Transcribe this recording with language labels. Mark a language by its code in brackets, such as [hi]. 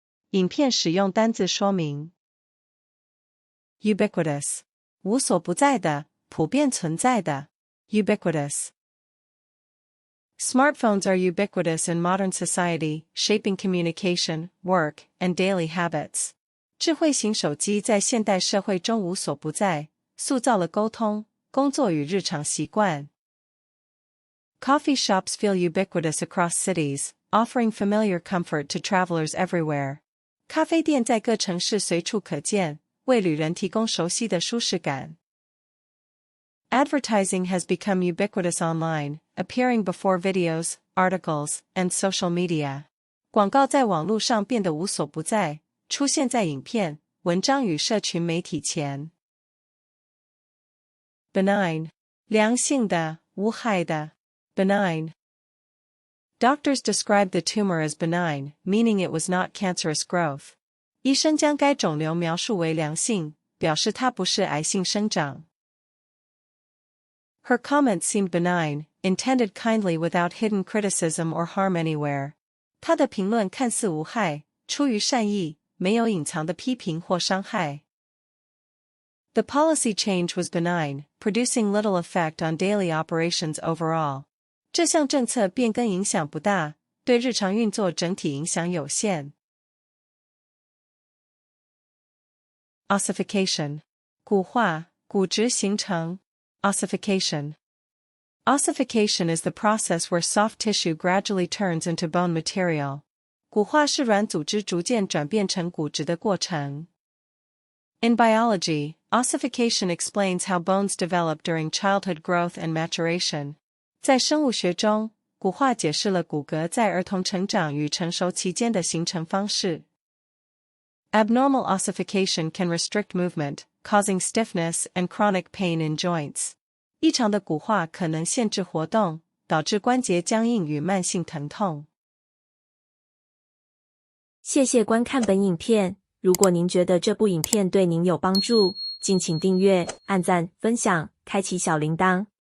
[zh] 影片使用单字说明 [en] Ubiquitous [zh] 无所不在的，普遍存在的 [en] Ubiquitous Smartphones are ubiquitous in modern society, shaping communication, work, and daily habits. [zh] 智慧型手机在现代社会中无所不在，塑造了沟通、工作与日常习惯。 [en] Coffee shops feel ubiquitous across cities, offering familiar comfort to travelers everywhere. [zh] 咖啡店在各城市随处可见，为旅人提供熟悉的舒适感。 [en] Advertising has become ubiquitous online, appearing before videos, articles, and social media. [zh] 广告在网络上变得无所不在，出现在影片、文章与社群媒体前。 [en] Benign [zh] 良性的、无害的 [en] benign. Doctors described the tumor as benign, meaning it was not cancerous growth. [zh] 医生将该肿瘤描述为良性，表示它不是癌性生长。 [en] Her comments seemed benign, intended kindly without hidden criticism or harm anywhere. [zh] 她的评论看似无害，出于善意，没有隐藏的批评或伤害。 [en] The policy change was benign, producing little effect on daily operations overall. [zh] 这项政策变更影响不大，对日常运作整体影响有限。 [en] Ossification [zh] 骨化、骨质形成 [en] Ossification. Ossification is the process where soft tissue gradually turns into bone material. [zh] 骨化是软组织逐渐转变成骨质的过程。 [en] In biology, ossification explains how bones develop during childhood growth and maturation. [zh] 在生物学中，骨化解释了骨骼在儿童成长与成熟期间的形成方式。 [en] Abnormal ossification can restrict movement, causing stiffness and chronic pain in joints. [zh] 异常的骨化可能限制活动，导致关节僵硬与慢性疼痛。谢谢观看本影片，如果您觉得这部影片对您有帮助，敬请订阅、按赞、分享、开启小铃铛。